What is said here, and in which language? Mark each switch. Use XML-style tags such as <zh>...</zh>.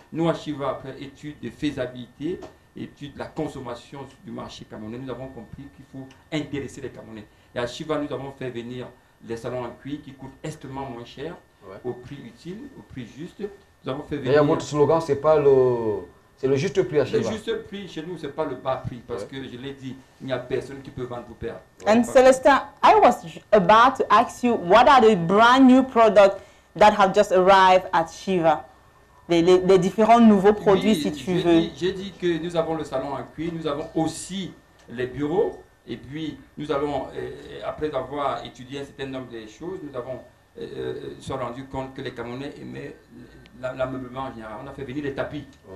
<fr>Nous, à Shiva, après étude de faisabilité, étude de la consommation du marché camerounais, nous avons compris qu'il faut intéresser les Camerounais. Et à Shiva, nous avons fait venir les salons en cuir qui coûtent extrêmement moins cher, au prix utile, au prix juste. Nous avons fait venir... D'ailleurs, votre slogan, c'est pas c'est le juste prix à Shiva. Le juste prix chez nous, ce n'est pas le bas prix, parce que je l'ai dit, il n'y a personne qui peut vendre pour perdre.</fr> <en>And Célestin, I was about to ask you, what are the brand new products that have just arrived at Shiva?</en> <fr>Les différents nouveaux produits, si tu veux. J'ai dit que nous avons le salon en cuir, nous avons aussi les bureaux, et puis nous avons, après avoir étudié un certain nombre de choses, nous avons se rendu compte que les Camerounais aimaient l'ameublement en général. On a fait venir les tapis.</fr>